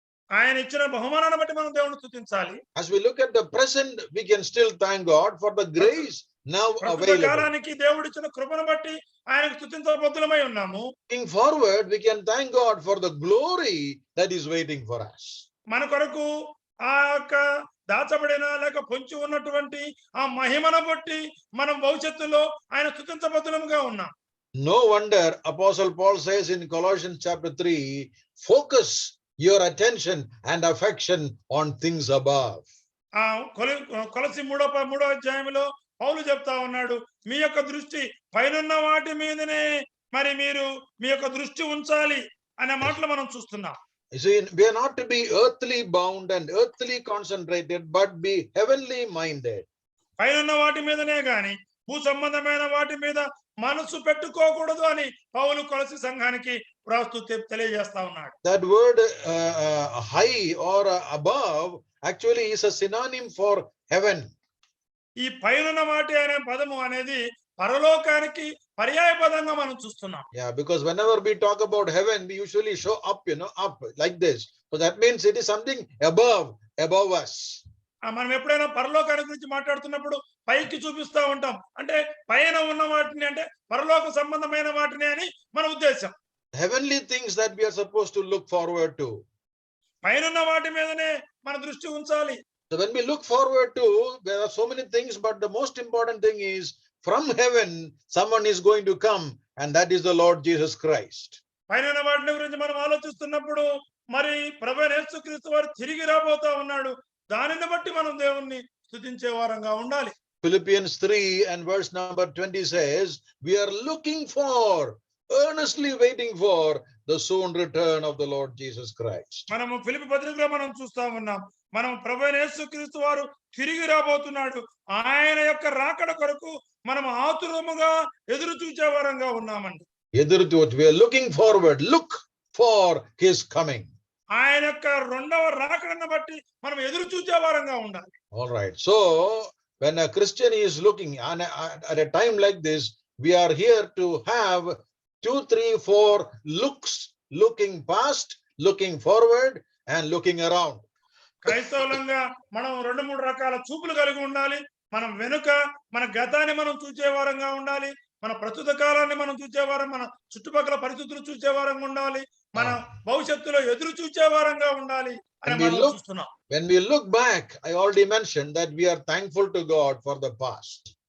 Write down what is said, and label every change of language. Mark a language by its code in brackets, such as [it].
[te] ఆయన ఇచ్చిన బహుమానాన్ని బట్టి మనం దేవుని స్తుతించాలి. [en] As we look at the present, we can still thank God for the grace now available. [te] కాలానికి దేవుడు ఇచ్చిన కృపను బట్టి ఆయనకు స్తుతించబద్ధులమై ఉన్నాము. [en] Looking forward, we can thank God for the glory that is waiting for us. [te] మన కొరకు ఆ యొక్క దాచబడిన లేక పొంచి ఉన్నటువంటి ఆ మహిమను బట్టి మనం భవిష్యత్తులో ఆయన స్తుతించబద్ధులముగా ఉన్నాం. [en] No wonder Apostle Paul says in Colossians chapter 3, focus your attention and affection on things above. [te] ఆ కొలసి 3వ అధ్యాయంలో పౌలు చెప్తా ఉన్నాడు, మీ యొక్క దృష్టి పైనున్న వాటి మీదనే మరి మీరు మీ యొక్క దృష్టి ఉంచాలి అనే మాటలు మనం చూస్తున్నాం. [en] You see, we are not to be earthly bound and earthly concentrated, but be heavenly minded. [te] పైనున్న వాటి మీదనే గాని భూ సంబంధమైన వాటి మీద మనసు పెట్టుకోకూడదు అని పౌలు కొలసి సంఘానికి తెలియజేస్తా ఉన్నాడు. [en] That word high or above actually is a synonym for heaven. [te] ఈ పైనున్న వాటి అనే పదము అనేది పరలోకానికి పర్యాయ పదంగా మనం చూస్తున్నాం. [en] Yeah, because whenever we talk about heaven, we usually show up, up like this. So that means it is something above us. [te] మనం ఎప్పుడైనా పరలోకాన్ని గురించి మాట్లాడుతున్నప్పుడు పైకి చూపిస్తా ఉంటాం. అంటే పైన ఉన్న వాటిని అంటే పరలోక సంబంధమైన వాటిని అని మన ఉద్దేశం. [en] Heavenly things that we are supposed to look forward to. [te] పైనున్న వాటి మీదనే మన దృష్టి ఉంచాలి. [en] So when we look forward to, there are so many things, but the most important thing is from heaven, someone is going to come, and that is the Lord Jesus Christ. [te] పైనున్న వాటిని గురించి మనం ఆలోచిస్తున్నప్పుడు మరి ప్రభువైన యేసుక్రీస్తు వారు తిరిగి రాబోతా ఉన్నాడు. దానిని బట్టి మనం దేవుణ్ణి స్తుతించే వారంగా ఉండాలి. [en] Philippians 3 and verse number 20 says, we are looking for, earnestly waiting for the soon return of the Lord Jesus Christ. [te] మనము ఫిలిప్పీ పత్రికలో మనం చూస్తా ఉన్నాం, మనం ప్రభువైన యేసుక్రీస్తు వారు తిరిగి రాబోతున్నాడు. ఆయన యొక్క రాకడ కొరకు మనం ఆతురముగా ఎదురు చూచే వారంగా ఉన్నామండి. [en] We are looking forward, look for his coming. [te] ఆయన యొక్క రెండవ రాకడను బట్టి మనం ఎదురు చూచే వారంగా ఉండాలి. [en] All right. So when a Christian is looking at a time like this, we are here to have 2, 3, 4 looks, looking past, looking forward, and looking around. [te] క్రైస్తవులంగా మనం 2-3 రకాల చూపులు కలిగి ఉండాలి. మనం వెనుక మన గతాన్ని మనం చూచే వారంగా ఉండాలి. మన ప్రస్తుత కాలాన్ని మనం చూచేవారం, మన చుట్టుపక్కల పరిస్థితులు చూచేవారంగా ఉండాలి. మన భవిష్యత్తులో ఎదురు చూచే వారంగా ఉండాలి అని మనం చూస్తున్నాం. [en] When we look back, I already mentioned that we are thankful to God for the past.